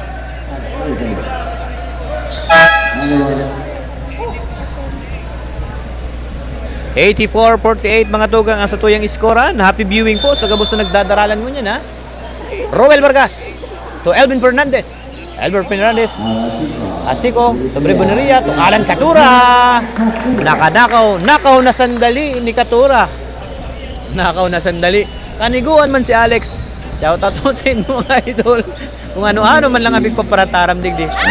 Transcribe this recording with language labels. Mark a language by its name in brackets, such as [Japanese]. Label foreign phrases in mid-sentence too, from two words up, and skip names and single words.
[Bikol] Mga tugang ang satuyang iskoran. [English] Happy viewing [Bikol] po sa gabos na nagdadaralan mo niyan ha. Roel Vargas to Elvin Fernandez. Asiko, Dobre Boneria to Alan Katura. [Filipino] Nakaw na sandali ni Katura. Nakaw na sandali. [Bikol] Kaniguan man si Alex. [English] Shout out [Bikol] po sa inyo mga idol. Kung ano-ano man lang abig paparataram digdi.